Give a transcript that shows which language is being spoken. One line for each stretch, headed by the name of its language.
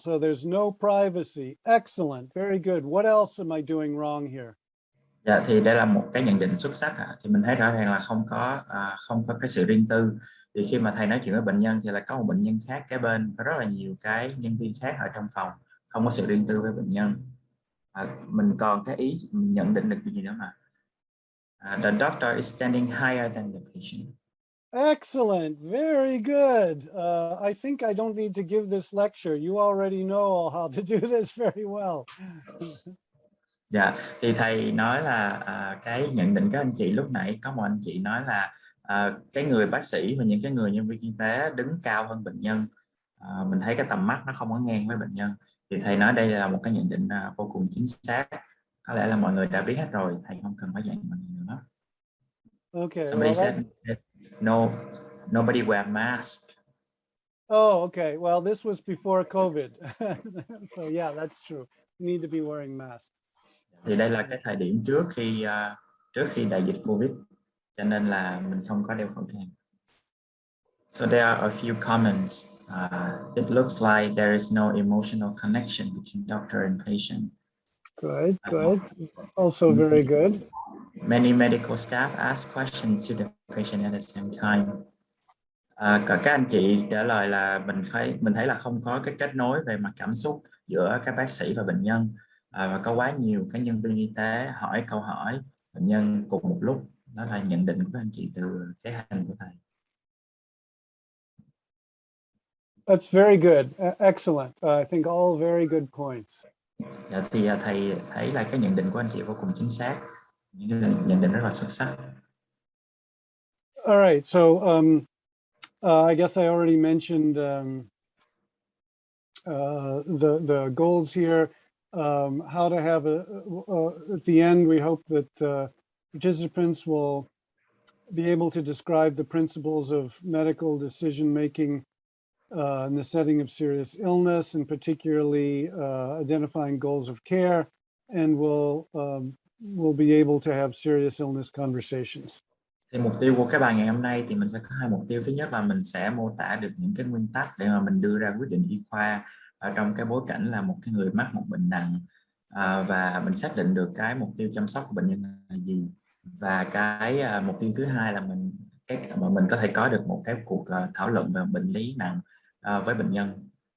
English: So there's no privacy. Excellent. Very good. What else am I doing wrong here?
Vietnamese: Dạ, thì đây là một cái nhận định xuất sắc. Thì mình thấy rõ ràng là không có cái sự riêng tư. Thì khi mà thầy nói chuyện với bệnh nhân thì là có một bệnh nhân khác kế bên, có rất là nhiều cái nhân viên khác ở trong phòng, không có sự riêng tư với bệnh nhân. Mình còn cái ý nhận định được gì nữa mà.
English: The doctor is standing higher than the patient. Excellent. Very good. I think I don't need to give this lecture. You already know how to do this very well.
Vietnamese: Dạ, thì thầy nói là cái nhận định các anh chị lúc nãy, có một anh chị nói là cái người bác sĩ và những cái người nhân viên y tế đứng cao hơn bệnh nhân. Mình thấy cái tầm mắt nó không có ngang với bệnh nhân. Thì thầy nói đây là một cái nhận định vô cùng chính xác. Có lẽ là mọi người đã biết hết rồi, thầy không cần phải dạy mọi người nữa.
English: Okay. Somebody said nobody wear mask. Oh, okay. Well, this was before COVID. So yeah, that's true. You need to be wearing masks.
Vietnamese: Thì đây là cái thời điểm trước khi đại dịch Covid, cho nên là mình không có đeo khẩu trang.
English: So there are a few comments. It looks like there is no emotional connection between doctor and patient. Good, good. Also very good. Many medical staff ask questions to the patient at the same time.
Vietnamese: Các anh chị trả lời là mình thấy là không có cái kết nối về mặt cảm xúc giữa các bác sĩ và bệnh nhân, và có quá nhiều cái nhân viên y tế hỏi câu hỏi bệnh nhân cùng một lúc. Đó là nhận định của các anh chị từ cái hình của thầy.
English: That's very good. Excellent. I think all very good points.
Vietnamese: Dạ, thì thầy thấy là cái nhận định của anh chị vô cùng chính xác, những nhận định rất là xuất sắc.
English: All right. So I guess I already mentioned the goals here. How to have at the end, we hope that participants will be able to describe the principles of medical decision making in the setting of serious illness, and particularly identifying goals of care, and will be able to have serious illness conversations.
Vietnamese: Thì mục tiêu của cái bài ngày hôm nay thì mình sẽ có hai mục tiêu. Thứ nhất là mình sẽ mô tả được những cái nguyên tắc để mà mình đưa ra quyết định y khoa ở trong cái bối cảnh là một cái người mắc một bệnh nặng, và mình xác định được cái mục tiêu chăm sóc của bệnh nhân là gì, và cái mục tiêu thứ hai là mình có thể có được một cái cuộc thảo luận về bệnh lý nặng với bệnh nhân.